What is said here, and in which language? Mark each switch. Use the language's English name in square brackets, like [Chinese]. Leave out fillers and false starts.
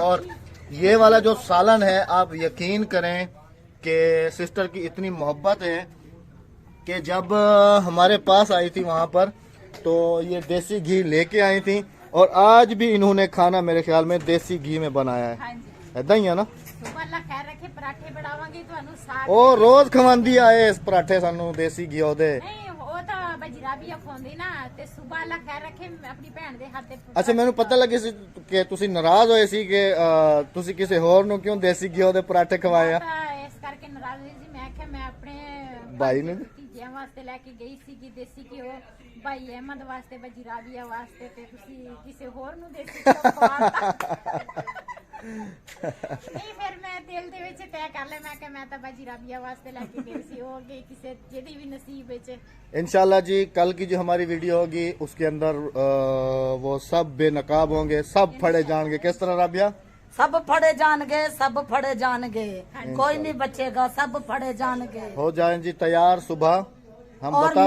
[Hindi] और ये वाला जो सालन है, आप यकीन करें कि सिस्टर की इतनी मोहब्बत है कि जब हमारे पास आई थी वहां पर, तो ये देसी घी लेके आई थी। और आज भी इन्होंने खाना मेरे ख्याल में देसी घी में बनाया है, हाँ जी। [Punjabi] ऐदा ही है ना। सुबह अल्लाह खैर रखे, पराठे बनावांगी ਤੁਹਾਨੂੰ साग। ਉਹ ਰੋਜ਼ ਖਵਾਉਂਦੀ ਆਏ ਇਸ ਪਰਾਠੇ ਸਾਨੂੰ ਦੇਸੀ ਘਿਓ ਦੇ। ਨਹੀਂ ਉਹ ਤਾਂ ਬਜਰਾ ਵੀ ਖਵਾਉਂਦੀ ਨਾ, ਤੇ ਸੁਬਹ ਅੱਲਾਹ ਖੈਰ ਰੱਖੇ ਆਪਣੀ ਭੈਣ ਦੇ ਹੱਥ ਤੇ। ਅੱਛਾ, ਮੈਨੂੰ ਪਤਾ ਲੱਗੇ ਸੀ ਕਿ ਤੁਸੀਂ ਨਾਰਾਜ਼ ਹੋਏ ਸੀ ਕਿ ਤੁਸੀਂ ਕਿਸੇ ਹੋਰ ਨੂੰ ਕਿਉਂ ਦੇਸੀ ਘਿਓ ਦੇ ਪਰਾਠੇ ਖਵਾਏ ਆ। ਤਾਂ ਇਸ ਕਰਕੇ ਨਾਰਾਜ਼ ਹੋਈ ਸੀ। ਮੈਂ ਕਿਹਾ ਮੈਂ ਆਪਣੇ ਭਾਈ ਨੇ ਭਤੀਜਿਆਂ ਵਾਸਤੇ ਲੈ ਕੇ ਗਈ ਸੀ ਕਿ ਦੇਸੀ ਘਿਓ, ਭਾਈ ਅਹਿਮਦ ਵਾਸਤੇ, ਬਜੀ ਰਾਬੀਆ ਵਾਸਤੇ, ਤੇ ਤੁਸੀਂ ਕਿਸੇ ਹੋਰ ਨੂੰ ਦੇਸੀ ਘਿਓ ਖਵਾਤਾ। ਨਹੀਂ ਫਿਰ ਮੈਂ ਦਿਲ ਦੇ ਵਿੱਚ ਤੈਅ ਕਰ ਲਿਆ, ਮੈਂ ਕਿਹਾ ਮੈਂ ਤਾਂ ਬਜੀ ਰਾਬੀਆ ਵਾਸਤੇ ਲੈ ਕੇ ਗਈ ਸੀ, ਉਹ ਅੱਗੇ ਕਿਸੇ ਜਿਹਦੀ ਵੀ ਨਸੀਬ ਵਿੱਚ। [Hindi] इंशाल्लाह जी, कल की जो हमारी वीडियो होगी उसके अंदर वो सब बेनकाब होंगे, सब फड़े जाएंगे। किस तरह राबिया? सब फड़े जाएंगे, सब फड़े जाएंगे, कोई नहीं बचेगा, सब फड़े जाएंगे। हो जाए जी तैयार, सुबह हम और बता